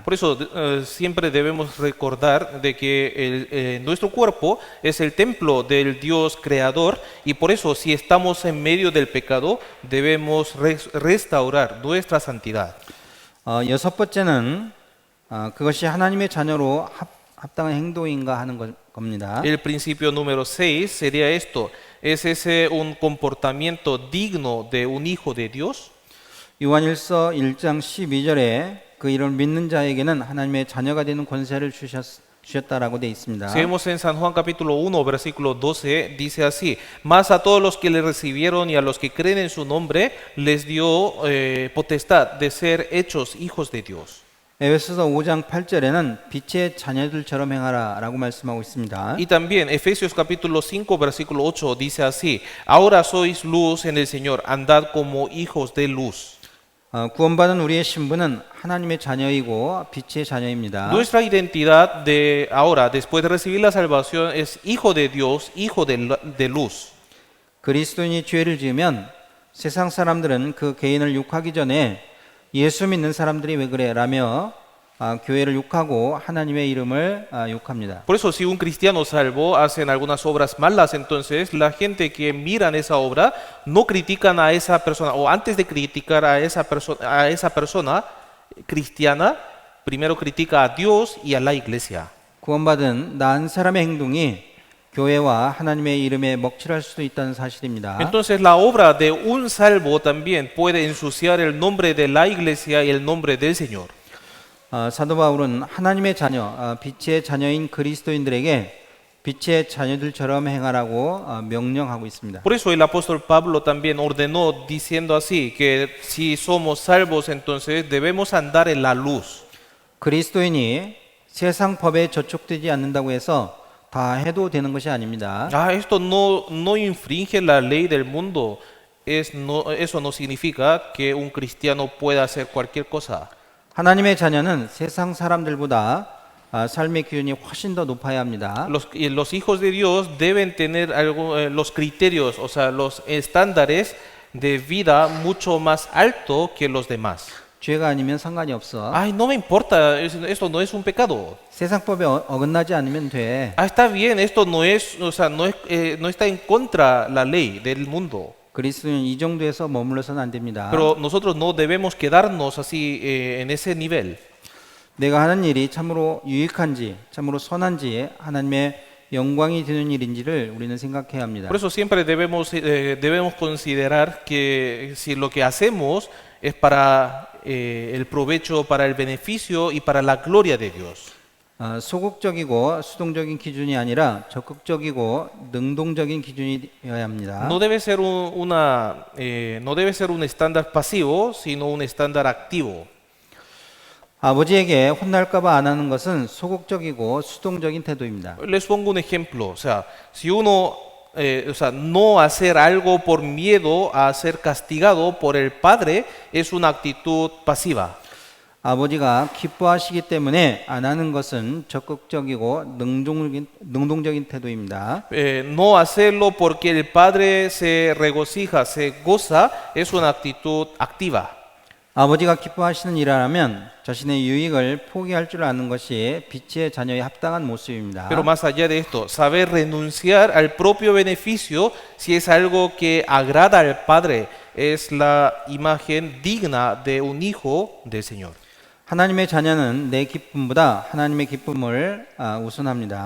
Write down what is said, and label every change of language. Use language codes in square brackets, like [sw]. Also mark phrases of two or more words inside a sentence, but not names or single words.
[es] Por eso siempre debemos recordar de que nuestro cuerpo es el templo del Dios creador y por eso si estamos en medio del pecado debemos restaurar nuestra santidad. [ko] 여섯 번째는 그것이 하나님의 자녀로 합당한 행동인가 하는 겁니다. [es] El principio número 6 sería esto. ¿Es ese un comportamiento digno de un hijo de Dios? [ko] 요한일서 1장 12절에 그 이름을 믿는 자에게는 하나님의 자녀가 되는 권세를 주셨다라고 되어 있습니다. [es] Si vemos en San Juan capítulo 1, versículo 12, dice así: Mas a todos los que le recibieron y a los que creen en su nombre, les dio potestad de ser hechos hijos de Dios. [ko] 에베소서 5장 8절에는 빛의 자녀들처럼 행하라라고 말씀하고 있습니다. [es] Y también Efesios capítulo 5, versículo 8 dice así: Ahora sois luz en el Señor, andad como hijos de luz. [ko] 구원받은 우리의 신분은 하나님의 자녀이고 빛의 자녀입니다. [es] Nuestra identidad de ahora, después de recibir la salvación, es hijo de Dios, hijo de luz. [ko] 그리스도인이 죄를 지으면 세상 사람들은 그 개인을 욕하기 전에 예수 믿는 사람들이 왜 그래? 라며 교회를 욕하고 하나님의 이름을 욕합니다. [es] Por eso, si un cristiano salvo hacen algunas obras malas, entonces la gente que miran esa obra no critican a esa persona, o antes de criticar a esa persona cristiana, primero critica a Dios y a la iglesia. [ko] 구원받은 난 사람의 행동이 교회와 하나님의 이름에 먹칠할 수도 있다는 사실입니다. [es] Entonces la obra de un salvo también puede ensuciar el nombre de la iglesia y el nombre del Señor. [ko] 사도 바울은 하나님의 자녀, 빛의 자녀인 그리스도인들에게 빛의 자녀들처럼 행하라고 명령하고 있습니다. [es] Por eso el apóstol Pablo también ordenó diciendo así, que si somos salvos entonces debemos andar en la luz. [ko] 그리스도인이 세상 법에 저촉되지 않는다고 해서 다 해도 되는 것이 아닙니다. [es] Esto no infringe la ley del mundo. Eso no significa que un cristiano pueda hacer cualquier cosa. [ko] 하나님의 자녀는 세상 사람들보다 삶의 기준이 훨씬 더 높아야 합니다. [es] Los hijos de Dios deben tener los criterios, o sea, los estándares de vida mucho más alto que los demás. [ko] 죄가 아니면 상관이 없어. [es] No me importa, esto no es un pecado. [ko] 세상 법에 어긋나지 않으면 돼. [es] Está bien, esto no es, o sea, no está en contra la ley del mundo. [ko] 그리스도는 이 정도에서 머물러서는 안 됩니다. [es] Pero nosotros no debemos quedarnos así en ese nivel. [ko] 내가 하는 일이 참으로 유익한지, 참으로 선한지, 하나님의 영광이 되는 일인지를 우리는 생각해야 합니다. [es] Por eso siempre debemos considerar que si lo que hacemos es para el provecho, para el beneficio y para la gloria de Dios. [ko] 소극적이고 수동적인 기준이 아니라 적극적이고 능동적인 기준이어야 합니다. [es] No debe ser no debe ser un estándar pasivo, sino un estándar activo. [ko] 아버지에게 혼날까봐 안 하는 것은 소극적이고 수동적인 태도입니다. [es] Les pongo un ejemplo, o sea, si uno no hacer algo por miedo a ser castigado por el padre es una actitud pasiva. [ko] 아버지가 기뻐하시기 때문에 안 하는 것은 적극적이고 능동적인 태도입니다. [es] No hacerlo porque el padre se regocija, se goza, es una actitud activa. [ko] 아버지가 기뻐하시는 일을 하면 자신의 유익을 포기할 줄 아는 것이 빛의 자녀의 합당한 모습입니다. [es] Pero más allá de esto, saber renunciar al propio beneficio si es algo que agrada al padre es la imagen digna de un hijo del Señor. [ko] 하나님의 자녀는 내 기쁨보다 하나님의 기쁨을 우선합니다.